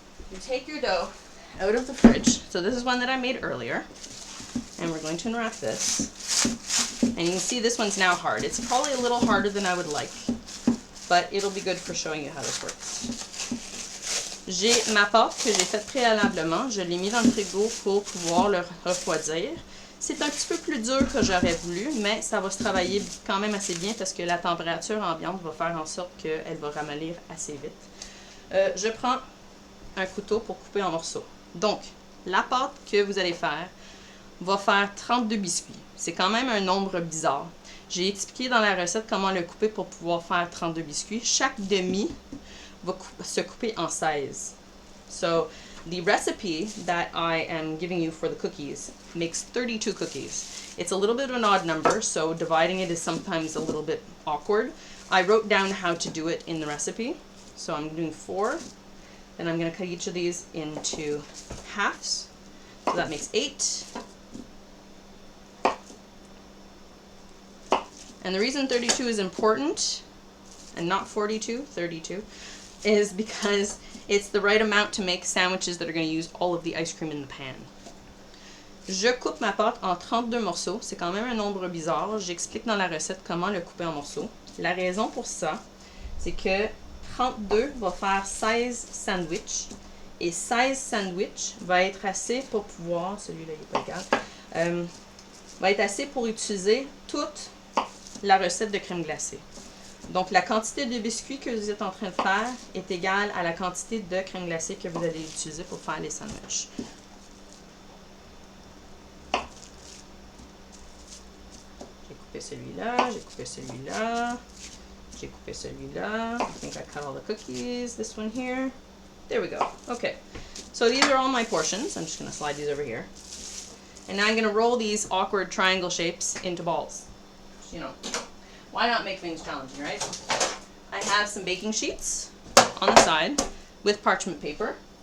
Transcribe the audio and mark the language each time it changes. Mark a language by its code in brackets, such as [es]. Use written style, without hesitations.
[en] You take your dough out of the fridge. So this is one that I made earlier. And we're going to unwrap this. And you can see this one's now hard. It's probably a little harder than I would like, but it'll be good for showing you how this works. [fr] J'ai ma pâte que j'ai faite préalablement. Je l'ai mis dans le frigo pour pouvoir le refroidir. C'est un petit peu plus dur que j'aurais voulu, mais ça va se travailler quand même assez bien parce que la température ambiante va faire en sorte qu'elle va ramollir assez vite. Je prends un couteau pour couper en morceaux. Donc, la pâte que vous allez faire va faire 32 biscuits. C'est quand même un nombre bizarre. J'ai expliqué dans la recette comment le couper pour pouvoir faire 32 biscuits. Chaque demi va se couper en 16. [en] So, the recipe that I am giving you for the cookies makes 32 cookies. It's a little bit of an odd number, so dividing it is sometimes a little bit awkward. I wrote down how to do it in the recipe. So I'm doing 4. Then I'm going to cut each of these into halves. So that makes 8. And the reason 32 is important, and not 42, 32, is because it's the right amount to make sandwiches that are going to use all of the ice cream in the pan. [fr] Je coupe ma pâte en 32 morceaux. C'est quand même un nombre bizarre. J'explique dans la recette comment le couper en morceaux. La raison pour ça, c'est que 32 va faire 16 sandwichs. Et 16 sandwichs va être assez pour pouvoir, celui-là il n'est pas égal, va être assez pour utiliser toute la recette de crème glacée. Donc, la quantité de biscuits que vous êtes en train de faire est égale à la quantité de crème glacée que vous allez utiliser pour faire les sandwichs. J'ai coupé celui-là, j'ai coupé celui-là, j'ai coupé celui-là. [en] I think I cut all the cookies. This one here. There we go. Okay. So these are all my portions. I'm just going to slide these over here. And now I'm going to roll these awkward triangle shapes into balls. You know, why not make things challenging, right? I have some baking sheets on the side with parchment paper.